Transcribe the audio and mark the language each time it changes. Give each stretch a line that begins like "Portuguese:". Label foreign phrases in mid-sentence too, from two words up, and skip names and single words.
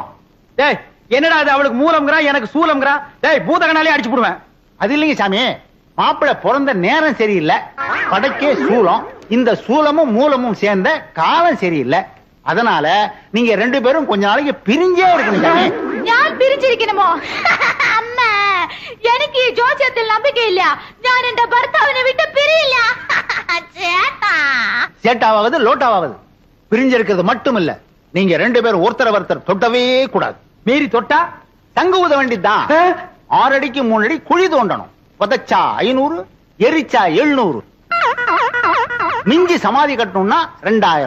Tamil: டேய் என்னடா அது? அவளுக்கு மூலம்ங்கறா, எனக்கு சூலம்ங்கறா. டேய் பூதகனாலே அடிச்சு போடுவேன். அது இல்லைங்க சாமி, மாப்பிள்ளை பிறந்த நேரம் சரியில்லை, படைக்கே சூலம். இந்த சூலமும் மூலமும் சேர்ந்த காலம் சரியில்லை. அதனால நீங்க 2 பேரும் கொஞ்ச நாளைக்கு பிரிஞ்சே இருக்கணும் சாமி.
Malayalam: ഞാൻ പിരിച്ചിരിക്കണമോ? അമ്മ എനിക്ക് ഈ ജോസ്യത്തിൽ നம்பிக்கை ഇല്ല. ഞാൻ എന്റെ ഭർത്താവിനെ വിട്ട് പിരിയില്ല. ചേട്ടാ
Tamil: சேட்டாவது லோட்டாவது பிரிஞ்சிருக்கிறது மட்டும் இல்ல, நீங்க 2 பேரும் ஒருத்தர் தொட்டவே கூடாது. மீறி தொட்டா தங்க ஊத வேண்டியதுதான். 6 அடிக்கு 3 அடி குழி தோண்டணும். புதைச்சா 500, எரிச்சா 700. மிஞ்சி சமாதி கட்டணும்னா 2000.